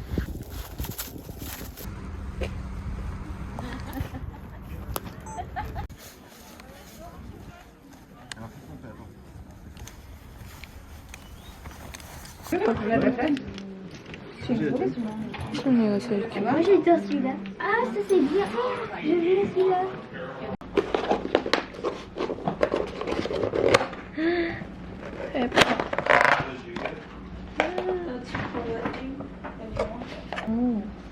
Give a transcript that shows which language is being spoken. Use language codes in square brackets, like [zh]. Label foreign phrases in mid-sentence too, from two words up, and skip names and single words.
[ko] 지금 얘가 제일 귀여워. [fr] Moi j'adore celui-là. Ah, ça c'est bien. Oh, je veux celui-là. [ko] 예뻐. 오.